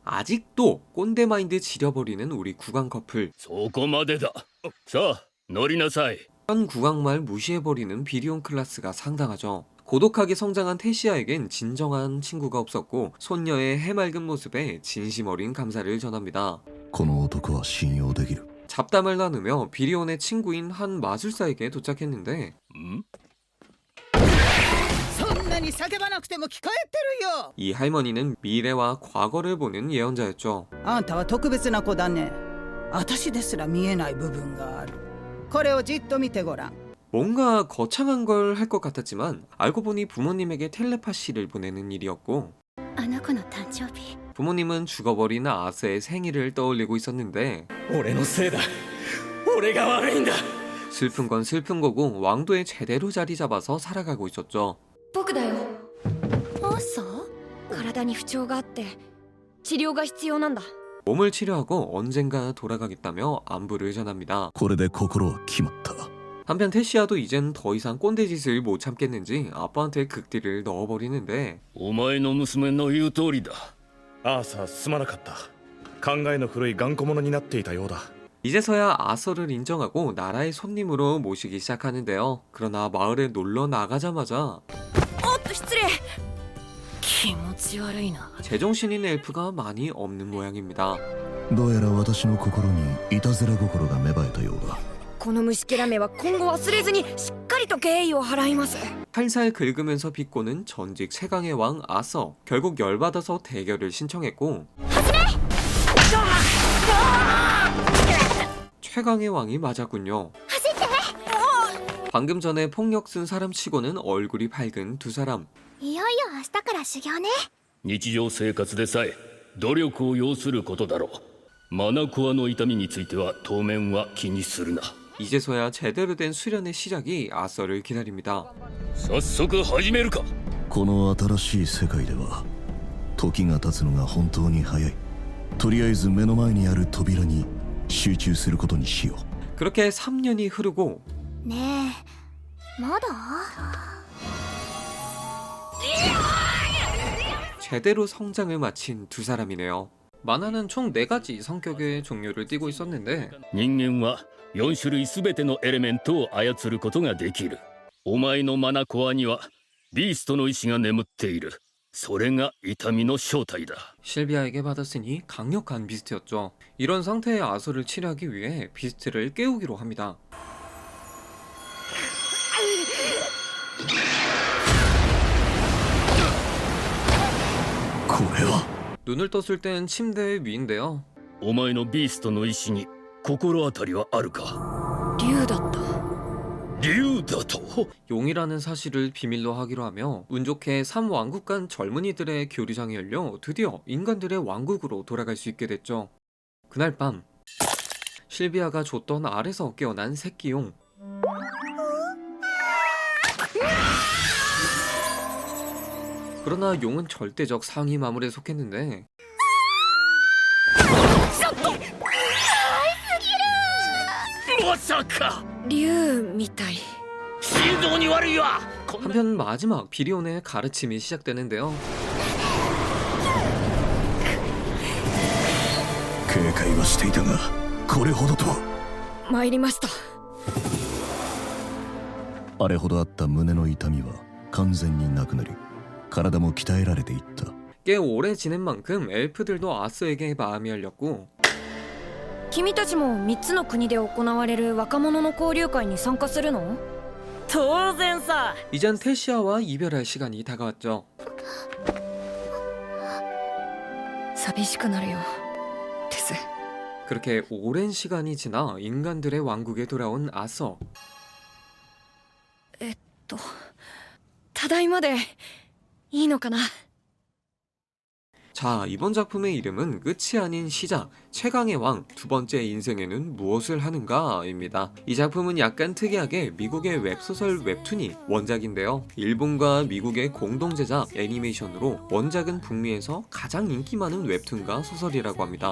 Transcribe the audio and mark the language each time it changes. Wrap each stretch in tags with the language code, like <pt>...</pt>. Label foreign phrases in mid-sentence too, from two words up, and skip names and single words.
<ko>아직도 꼰대 마인드 지려버리는 우리 국왕 커플.</ko> <ja>そこまでだ。さあ乗りなさい。</ja> <ko>현 국왕 말 무시해버리는 비리온 클라스가 상당하죠. 고독하게 성장한 테시아에겐 진정한 친구가 없었고 손녀의 해맑은 모습에 진심 어린 감사를 전합니다.</ko> <ja>この男は信用できる。</ja> <ko>잡담을 나누며 비리온의 친구인 한 마술사에게 도착했는데 ん？ 이 할머니는 미래와 과거를 보는 예언자였죠.</ko> <ja>あんたは特別な子だね。私ですら見えない部分がある。これをじっと見てごらん。</ja> <ko>뭔가 거창한 걸 할 것 같았지만 알고 보니 부모님에게 텔레파시를 보내는 일이었고</ko> <ja>あの子の誕生日</ja> <ko>부모님은 죽어버린 아스의 생일을 떠올리고 있었는데</ko> <ja>俺のせいだ俺が悪いんだ</ja> <ko>슬픈 건 슬픈 거고 왕도에 제대로 자리 잡아서 살아가고 있었죠.</ko> <ja>僕だよ。朝体に不調があって治療が必要なんだ。</ja> <ko>몸을 치료하고 언젠가 돌아가겠다며 안부를 전합니다.</ko> <ja>これで心は決まった。</ja> <ko>한편 테시아도 이젠 더 이상 꼰대 짓을 못 참겠는지 아빠한테 극딜을 넣어버리는데</ko> <ja>お前の娘の言う通りだ。アーサーすまなかった。考えの古い頑固者になっていたようだ。</ja> <ko>이제서야 아서를 인정하고 나라의 손님으로 모시기 시작하는데요. 그러나 마을에 놀러 나가자마자</ko> <ja>おっと失礼。気持ち悪いな。</ja> <ko>제정신인 엘프가 많이 없는 모양입니다.</ko> <ja>どうやら私の心にいたずら心が芽生えたようだ。この虫けらめは今後忘れずにしっかりと敬意を払います。</ja> <ko>살살 긁으면서 비꼬는 전직 최강의 왕 아서. 결국 열받아서 대결을 신청했고 최강의 왕이 맞았군요. 방금 전에 폭력 쓴 사람 치고는 얼굴이 밝은 두 사람.</ko> <ja>いよいよ明日から修行ね。日常生活でさえ努力を要することだろう。マナコアの痛みについては当面は気にするな。</ja> <ko>이제서야 제대로 된 수련의 시작이 아서를 기다립니다.</ko> <ja>早速始めるか。この新しい世界では時が経つのが本当に早い。とりあえず目の前にある扉に集中することにしよう。</ja> <ko>그렇게 3년이 흐르고</ko> <ja>ねえまだ</ja> <ko>제대로 성장을 마친 두 사람이네요. 만화는 총 4가지 성격의 종류를 띠고 있었는데</ko> <ja>人間は4種類すべてのエレメントを操ることができる。お前のマナコアにはビーストの意志が眠っている。それが痛みの正体だ。</ja> <ko>실비아에게 받았으니 강력한 비스트였죠. 이런 상태의 아서를 치료하기 위해 비스트를 깨우기로 합니다. 눈을 떴을 땐 침대 위인데요.</ko> <ja>お前のビーストの意志に心当たりはあるか。竜だった。竜だと。</ja> <ko>용이라는 사실을 비밀로 하기로 하며 운 좋게 3왕국 간 젊은이들의 교류장이 열려 드디어 인간들의 왕국으로 돌아갈 수 있게 됐죠. 그날 밤 실비아가 줬던 알에서 깨어난 새끼용. 그러나 용은 절대적 상위 마물에 속했는데</ko> <ja>まさか。竜みたい。心臓に悪いわ。</ja> <ko>한편 마지막 비리온의 가르침이 시작되는데요.</ko> <ja>警戒はしていたがこれほどとは。参りました。あれほどあった胸の痛みは完全になくなり体も鍛えられていった。</ja> <ko>꽤 오래 지낸 만큼 엘프들도 아스에게 마음이 열렸고</ko> <ja>君たちも3つの国で行われる若者の交流会に参加するの？当然さ。</ja> <ko>이젠 테시아와 이별할 시간이 다가왔죠.</ko> <ja>寂しくなるよ。です。</ja> <ko>그렇게 오랜 시간이 지나 인간들의 왕국에 돌아온 아서.</ko> <ja>ただいまでいいのかな？</ja> <ko>자, 이번 작품의 이름은 끝이 아닌 시작, 최강의 왕, 두 번째 인생에는 무엇을 하는가입니다. 이 작품은 약간 특이하게 미국의 웹소설 웹툰이 원작인데요. 일본과 미국의 공동 제작 애니메이션으로 원작은 북미에서 가장 인기 많은 웹툰과 소설이라고 합니다.</ko>